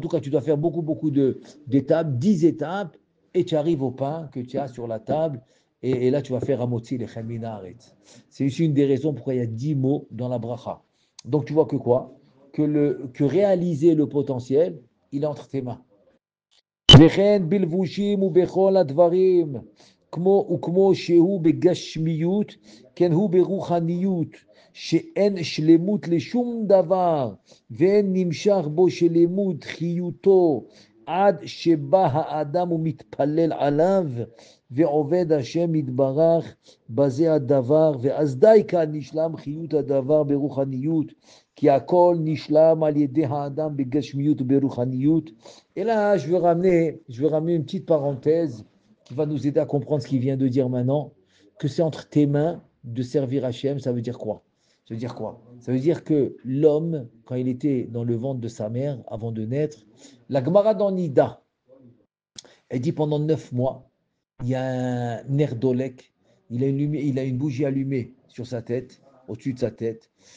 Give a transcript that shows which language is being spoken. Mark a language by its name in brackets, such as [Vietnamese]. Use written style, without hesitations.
[French] En tout cas, tu dois faire beaucoup, beaucoup d'étapes, 10 étapes, et tu arrives au pain que tu as sur la table. Et là, tu vas faire Amotzi le Cheminaret. C'est aussi une des raisons pourquoi il y a 10 mots dans la bracha. Donc, tu vois que quoi? Que réaliser le potentiel, il est entre tes mains. [Hebrew] וכן בלבושים ובכל הדברים, וכמו שהוא בגשמיות, כן הוא ברוחניות, שאין שלמות לשום דבר, ואין נמשך בו שלמות חיותו, עד שבא האדם ומתפלל עליו, ועובד השם יתברך בזה הדבר, ואז די כאן נשלם חיות הדבר ברוחניות, כי הכל נשלם על ידי האדם בגשמיות וברוחניות. [French] Et là, je veux ramener une petite parenthèse qui va nous aider à comprendre ce qu'il vient de dire maintenant, que c'est entre tes mains de servir Hachem. Ça veut dire quoi? Ça veut dire quoi? Ça veut dire que l'homme, quand il était dans le ventre de sa mère, avant de naître, la Gemara dans Nida, elle dit pendant 9 mois, il y a un nerdolek, il a une bougie allumée sur sa tête, au-dessus de sa tête.